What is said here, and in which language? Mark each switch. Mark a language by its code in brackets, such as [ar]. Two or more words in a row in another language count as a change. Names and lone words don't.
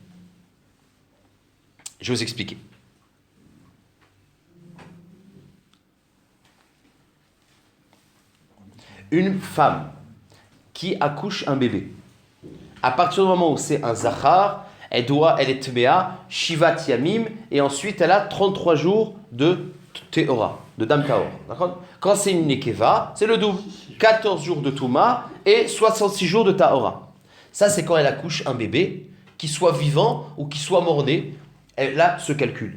[fr] Je vais vous expliquer. Une femme qui accouche un bébé, à partir du moment où c'est un zachar, elle est tmea, [he] שבעת ימים, [fr] et ensuite elle a 33 jours de teora, de [he] דם טהור. [fr] D'accord? Quand c'est une nekeva, c'est le double, 14 jours de touma et 66 jours de taora. Ça c'est quand elle accouche un bébé, qu'il soit vivant ou qu'il soit mort-né, elle a ce calcul.